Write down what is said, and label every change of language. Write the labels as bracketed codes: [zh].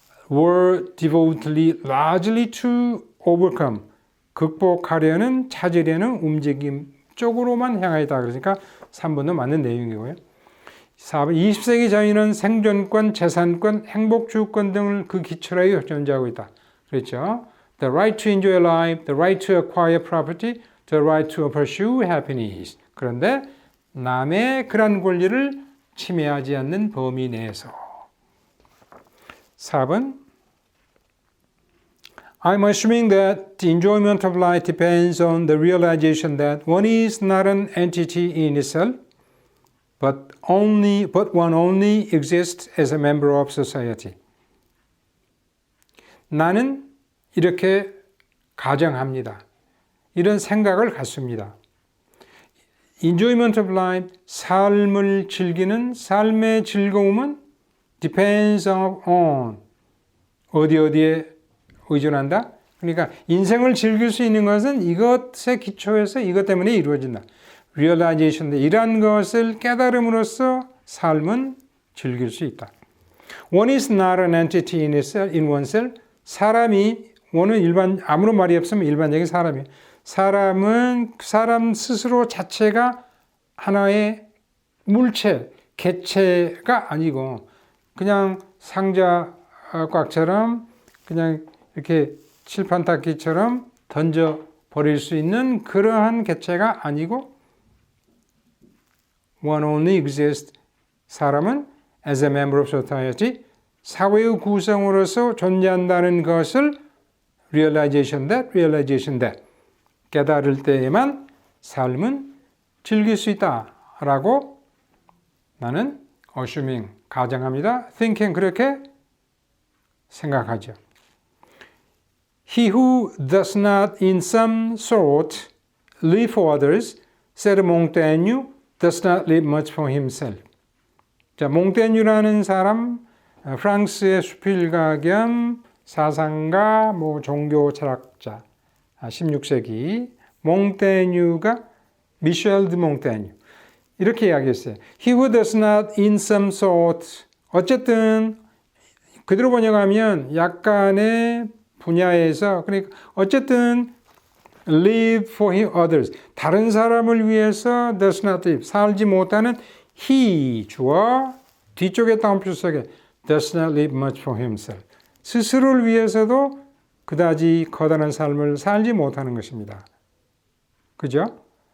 [en] were devotedly largely to overcome, [ko] 극복하려는 찾으려는 움직임 쪽으로만 향하였다. 그러니까 3번도 맞는 내용이고요. 4번 20세기 자유는 생존권, 재산권, 행복주권 등을 그 기초로 하여 존재하고 있다. 그렇죠? [en] The right to enjoy life, the right to acquire property, the right to pursue happiness. [ko] 그런데 남의 그런 권리를 침해하지 않는 범위 내에서. [en] 4번 I'm assuming that the enjoyment of life depends on the realization that one is not an entity in itself, but one only exists as a member of society. [ko] 나는 이렇게 가정합니다. 이런 생각을 갖습니다. [en] Enjoyment of life, [ko] 삶을 즐기는 삶의 즐거움은 [en] depends on [ko] 어디에 의존한다? 그러니까 인생을 즐길 수 있는 것은 이것에 기초해서 이것 때문에 이루어진다. realization, 이러한 것을 깨달음으로써 삶은 즐길 수 있다. [en] One is not an entity in oneself. [ko] 원은 아무런 말이 없으면 일반적인 사람이에요. 사람은 사람 스스로 자체가 하나의 물체, 개체가 아니고 그냥 상자 꽉처럼 그냥 이렇게 칠판 닦기처럼 던져 버릴 수 있는 그러한 개체가 아니고 [en] one only exists. [ko] 사람은 [en] as a member of society, [ko] 사회의 구성으로서 존재한다는 것을 [en] realization that [ko] 깨달을 때에만 삶은 즐길 수 있다라고 나는 assuming, 가정합니다. thinking, 그렇게 생각하죠. [en] He who does not in some sort live for others, said Montaigne, does not live much for himself. [ko] 자, 몽테뉴라는 사람, 프랑스의 수필가 겸 사상가, 종교 철학자, 16세기 몽테뉴가 미셸 드 몽테뉴 이렇게 이야기했어요. [en] He who does not in some sort, [ko] 어쨌든 그대로 번역하면 약간의 분야에서, 그러니까 어쨌든 [en] live for others, [ko] 다른 사람을 위해서 [en] does not live, [ko] 살지 못하는 he, 주어 뒤쪽에 따옴표 속에 [en] does not live much for himself, [ko] 스스로를 위해서도 그다지 커다란 삶을 살지 못하는 것입니다. 그죠?